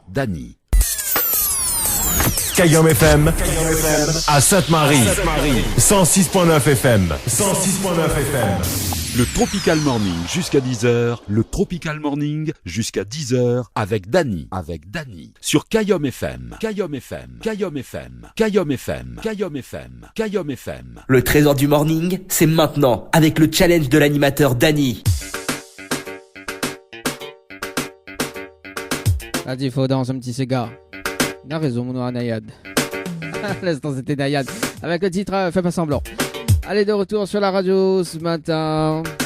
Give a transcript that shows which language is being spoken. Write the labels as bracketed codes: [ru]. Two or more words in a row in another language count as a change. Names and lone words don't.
[fr] Dany. Kayom FM, à Sainte-Marie, 106.9 FM, 106.9 FM. Le Tropical Morning jusqu'à 10h. Le Tropical Morning jusqu'à 10h avec Dany. Sur Kayom FM. Kayom FM. Kayom FM. Kayom FM. Kayom FM. Kayom FM. Le trésor du morning, c'est maintenant avec le challenge de l'animateur Dany. À défaut dans un petit cigare. Il a raison, mon nom Nayad. À l'instant, c'était Nayad. Avec le titre Fais pas semblant. Allez, de retour sur la radio ce matin.